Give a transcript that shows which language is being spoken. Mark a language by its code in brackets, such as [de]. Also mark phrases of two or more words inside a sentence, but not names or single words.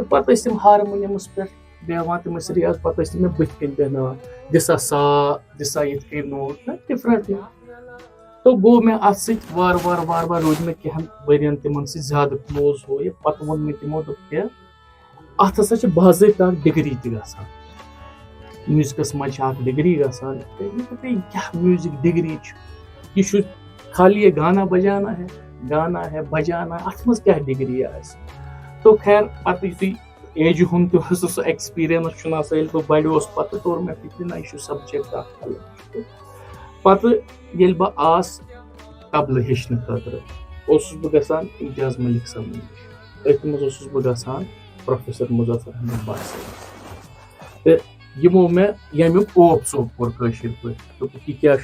[ks] تہٕ پتہٕ ٲسۍ تِم ہارمونِیمس پٮ۪ٹھ بیٚہوان تِم ٲسۍ ریاض پَتہٕ ٲسۍ تِم مےٚ بٕتھِ کَنۍ بیٚہناوان دِسا سا دِسا یِتھ کٔنۍ نوٹ نہ ڈِفرَنٛٹ تو گوٚو مےٚ اَتھ سۭتۍ وارٕ وارٕ روٗد مےٚ کینٛہَن ؤرۍیَن تِمَن سۭتۍ زیادٕ کٕلوز ہُہ یہِ پَتہٕ ووٚن مےٚ تِمو دوٚپ کیٛاہ اَتھ ہَسا چھِ باضٲبطہٕ اَکھ ڈِگری تہِ گژھان میوٗزِکَس منٛز چھِ اَکھ ڈِگری گژھان کیٛاہ [en] music degree [ks] چھُ یہ چھُ خالی یہ گانا [ur] ہے بجانا [ks] اَتھ منٛز کیٛاہ ڈِگری آسہِ تو خیر پَتہٕ یُتھُے ایجہِ ہُنٛد تہِ اوس سُہ ایٚکٕسپیٖریَنٕس چھُنہٕ آسان ییٚلہِ بہٕ بَڑیوس پَتہٕ توٚر مےٚ فِکرِ نہ یہِ چھُ سَبجَکٹ اَکھ الگ پَتہٕ ییٚلہِ بہٕ آس طبلہٕ ہیٚچھنہٕ خٲطرٕ اوسُس بہٕ گژھان اِمتیاز مٔلِک صٲبنہِ نِش أتھۍ منٛز اوسُس بہٕ گژھان پروفیسر مُظفر احمد بٹ صٲبَس تہٕ یِمو مےٚ ییٚمیُک اوپ ژوٚپ کوٚر کٲشِر پٲٹھۍ دوٚپُکھ یہِ کیٛاہ